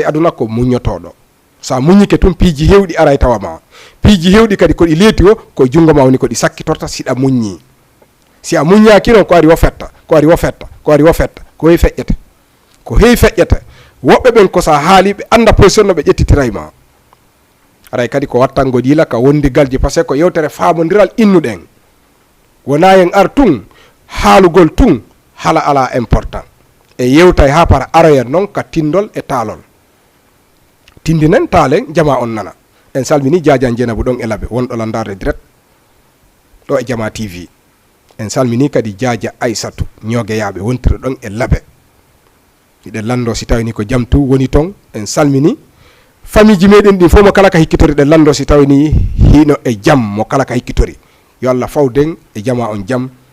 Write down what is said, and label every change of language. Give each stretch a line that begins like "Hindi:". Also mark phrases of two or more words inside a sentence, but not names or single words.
Fula: aduna ko muñotoɗo sa muñike tun piiji hewɗi aray tawa ma piiji hewɗi kadi koɗi leeti o koye jungo ma woni koɗi sakkitorta siɗa muññi si a muññaki noon ko ari wo fetta ko ari wo fetta ko ari wo fetta ko heewi feƴƴete ko heewi feƴƴete woɓɓe ɓen ko sa haali ɓe anda position no ɓe ƴettitiray ma aray kadi ko wattango ɗila ka wondigalji par ce que ko yewtere famodiral innuɗen wona en ar tun haalugol tun hala ala important e yewtay ha para aroyen noon ka tindol e taalol tindinen taalen jama on nana en salmini Diadian Dieynabou ɗon e laaɓe wonɗo landarde direct ɗo e Jama TV en salmini kadi Diadia Aissatou ñogueyaɓe wontire ɗon e laaɓe hiɗen lando si tawi ni ko jamtu woni ton en salmini famille ji meɗen ɗin fof mo kala ka hikkitori ɗen lando si tawi ni hino e jaam mo kala ka hikkitori yo Allah fawden e jama on jaam